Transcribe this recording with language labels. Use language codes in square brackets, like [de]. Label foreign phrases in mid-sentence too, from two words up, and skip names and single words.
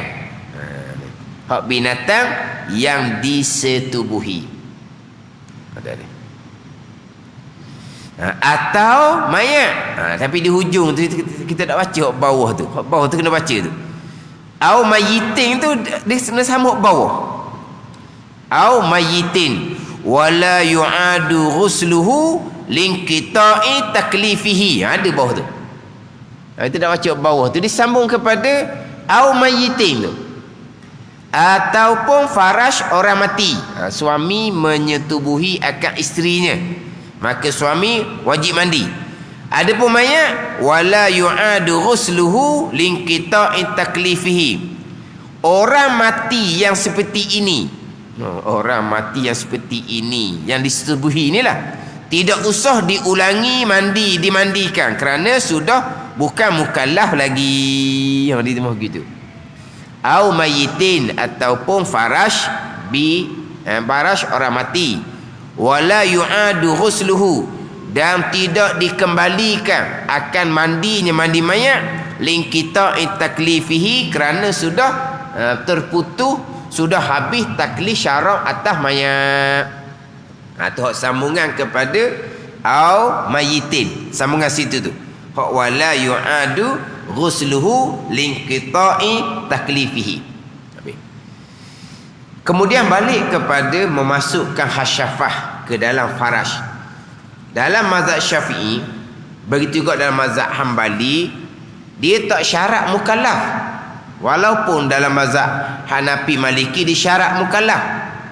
[ms] Hak binatang yang disetubuhi. Ada ni. Atau mayat. Tapi di hujung tu kita tak baca hak bawah tu. Hak bawah tu kena baca tu. [ar] أو ميت [ms] tu dia kena sama hak bawah. [ar] أو ميت ولا يعاد غسله لانقطاع تكليفه. [ms] Ada bawah tu. Kita tak baca hak bawah tu disambung kepada [ar] أو ميت [ms] tu. Ataupun farash orang mati. Suami menyetubuhi akan isterinya, maka suami wajib mandi. Adapun mayat [ar] ولا يعاد غسله لانقطاع تكليفه. [ms] Orang mati yang seperti ini, orang mati yang seperti ini, yang disetubuhi inilah, tidak usah diulangi dimandikan kerana sudah bukan mukallaf lagi. Yang dia gitu. [ar] أو ميت [ms] ataupun farash farash orang mati. [ar] ولا يعاد غسله, [ms] dan tidak dikembalikan akan mandinya mandi mayat [ar] لانقطاع تكليفه [ms] kerana sudah terputus, sudah habis taklif syarak atas mayat. Tu hak sambungan kepada [ar] أو ميت, [ms] sambungan situ tu. [ar] Hak ولا يعاد غسله لانقطاع تكليفه. [ms] Kemudian balik kepada memasukkan hasyafah ke dalam farash. Dalam mazhab Syafi'i, begitu juga dalam mazhab Hambali, dia tak syarat mukallaf. Walaupun dalam mazhab Hanafi Maliki disyarat mukallaf.